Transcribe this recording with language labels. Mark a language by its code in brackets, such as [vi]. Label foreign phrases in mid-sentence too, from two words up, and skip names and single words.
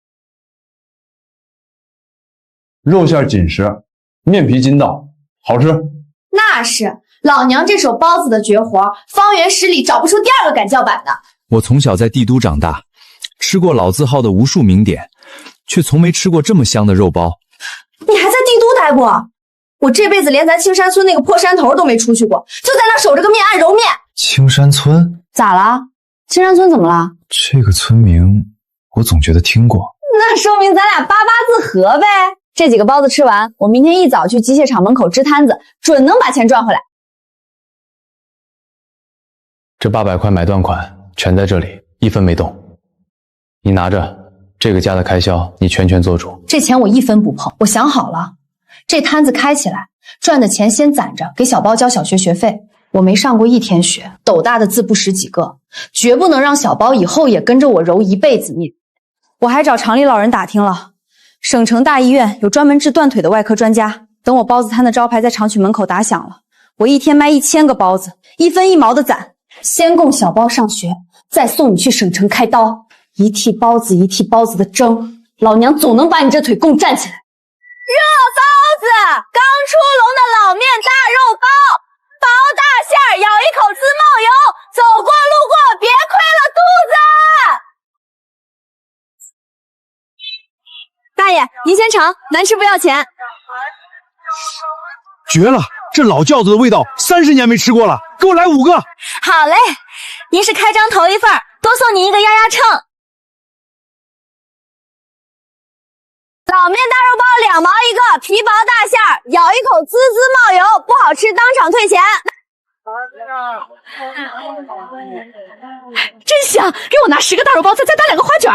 [zh] 肉餡緊實，麵皮筋道，好吃。那是，老娘這手包子的絕活，方圓10里找不出第2個敢叫板的。我從小在帝都長大，吃過老字號的無數名點，卻從沒吃過這麼香的肉包。你還在帝都待過？ 我這輩子連咱青山村那個破山頭都沒出去过，就在那守着个面按揉面。青山村咋了？青山村怎么了？这个村名我总觉得听过。那说明咱俩八八字合呗。这几个包子吃完，我明天一早去机械厂门口支摊子，准能把钱赚回来。这800 塊買斷款全在這裡，一分沒動。你拿着，這個家的開銷你全權做主。這錢我一分不碰，我想好了，這攤子開起來，賺的錢先攢着，給小包交小學學費。我沒上過一天學，斗大的字不識幾個，絕不能讓小包以後也跟着我揉一輩子面。我還找廠裡老人打聽了，省城大醫院有專門治斷腿的外科專家。等我包子攤的招牌在廠區門口打響了，我一天賣1000 個包子，1分1毛的攢。先供小包上學，再送你去省城開刀，一屉包子一屉包子的蒸，老娘總能把你這腿供站起來。熱包子，剛出籠的老面大肉包，薄大餡兒，咬一口滋冒油，走過路過別虧了肚子。大爺，您先嘗，難吃不要錢。絕了，這老窖子的味道30年沒吃過了，給我來5個。好嘞，您是開張頭一份，多送您一個壓壓秤。老面大肉包2毛一個，皮薄大餡兒，咬一口滋滋冒油，不好吃當場退錢。真香，給我拿10個大肉包，再打2個花卷。